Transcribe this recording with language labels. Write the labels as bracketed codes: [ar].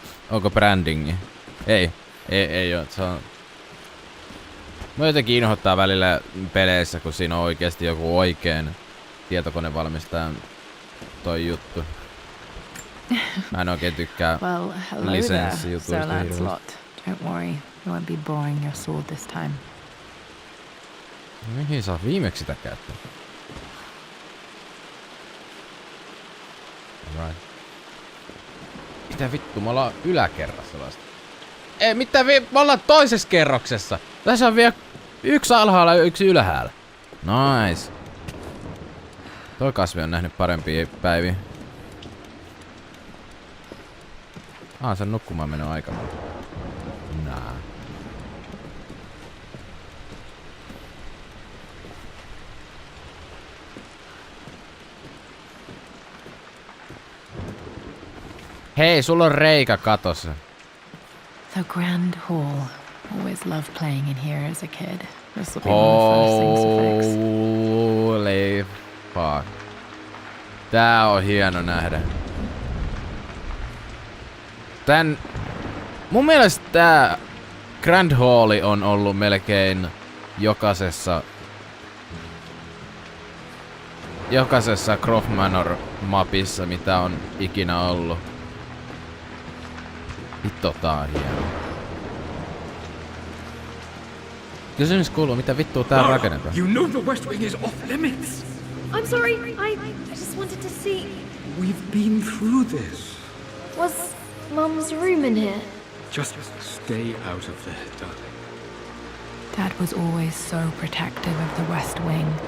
[fi] Onko brandingi? Ei oo. Se on... Mä jotenkin inhoittaa välillä peleissä, kun siinä on oikeesti joku oikein tietokonevalmistajan toi juttu. Mä en oikein tykkää lisenssijutuista hirveästi. [en] Don't worry, you won't be boring your sword this time. [fi] Mihin sä oot viimeksi sitä käyttänyt? [en] Right. [fi] Mitä vittu, me ollaan yläkerrassa vasta. Ei mitään, me ollaan toisessa kerroksessa. Tässä on vielä yksi alhaalla ja yksi ylhäällä. [en] Nice. [fi] Toi kasvi on nähnyt parempia päiviä. Se on nukkumaan mennyt aika. Nää. Hei, sulla on reikä katossa. [en] The Grand Hall. Always loved playing in here as a kid. This will be one of the first things to fix. Holy fuck. [fi] Tää on hieno nähdä. Mun mielestä tää Grand Halli on ollut melkein jokaisessa Croft Manor mapissa, mitä on ikinä ollut. Vittu, tää on hieno. Kysymys kuuluu, mitä vittua tää rakennetaan? [en] You know the West Wing is off limits. I'm sorry, I just wanted to see. We've been through this. Was Mum's room in here? Just stay out of there, darling. Dad was always so protective of the West Wing.